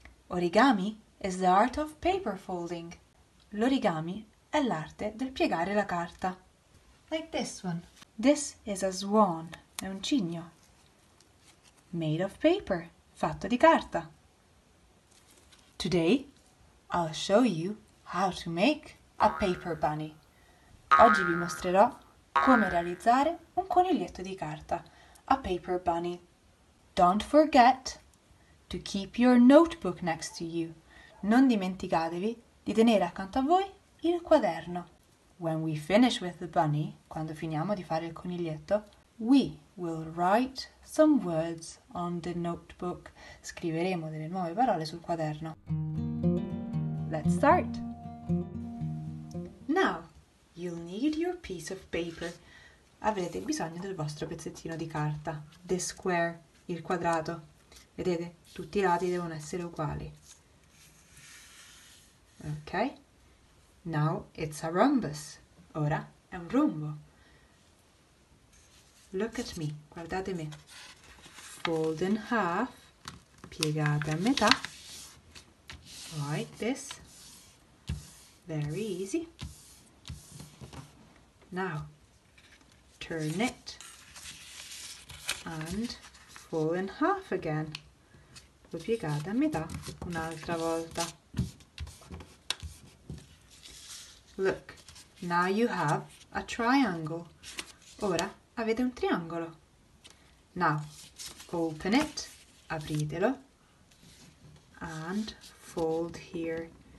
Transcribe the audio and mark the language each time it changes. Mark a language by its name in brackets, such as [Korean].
[English] Origami is the art of paper folding. [Italian] L'origami è l'arte del piegare la carta. [English] Like this one. This is a swan, [Italian] è un cigno. [English] Made of paper, [Italian] fatto di carta. [English] Today, I'll show you how to make a paper bunny. [Italian] Oggi vi mostrerò come realizzare un coniglietto di carta, [English] a paper bunny. Don't forget to keep your notebook next to you. [Italian] Non dimenticatevi di tenere accanto a voi il quaderno. [English] When we finish with the bunny, [Italian] quando finiamo di fare il coniglietto, [English] we will write some words on the notebook. [Italian] Scriveremo delle nuove parole sul quaderno. [English] Let's start. Now, you'll need your piece of paper. [Italian] Avrete bisogno del vostro pezzettino di carta. [English] The square, [Italian] il quadrato. Vedete? Tutti i lati devono essere uguali. [English] Ok? Now it's a rhombus. [Italian] Ora è un rombo. [English] Look at me. [Italian] Guardate me. [English] Fold in half. [Italian] Piegate a metà. [English] Like this. Very easy. Now, turn it and fold in half again. [Italian] Lo piegate a metà un'altra volta. [English] Look, now you have a triangle. [Italian] Ora avete un triangolo. [English] Now, open it, [Italian] apritelo, [English] and fold here.